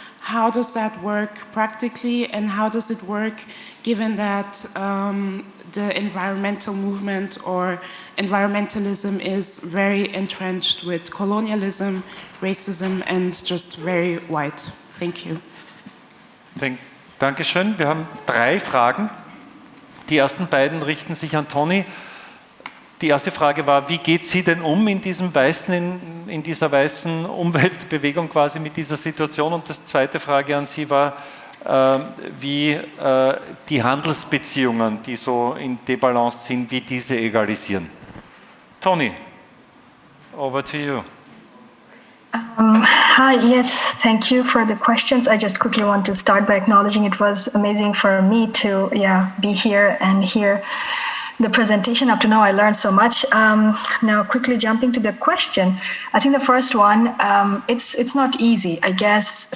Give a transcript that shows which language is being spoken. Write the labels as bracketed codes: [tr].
[en] How does that work practically, and how does it work given that the environmental movement or environmentalism is very entrenched with colonialism, racism, and just very white? Thank you. [de] Dankeschön. Wir haben 3 Fragen. Die ersten beiden richten sich an Tonny. Die erste Frage war, wie geht sie denn um in dieser weißen Umweltbewegung quasi mit dieser Situation? Und die zweite Frage an Sie war, wie die Handelsbeziehungen, die so in Debalance sind, wie diese egalisieren. [en] Tonny, over to you. Hi, yes, thank you for the questions. I just quickly want to start by acknowledging it was amazing for me to be here and hear the presentation. Up to now, I learned so much. Now, quickly jumping to the question, I think the first one, it's not easy, I guess.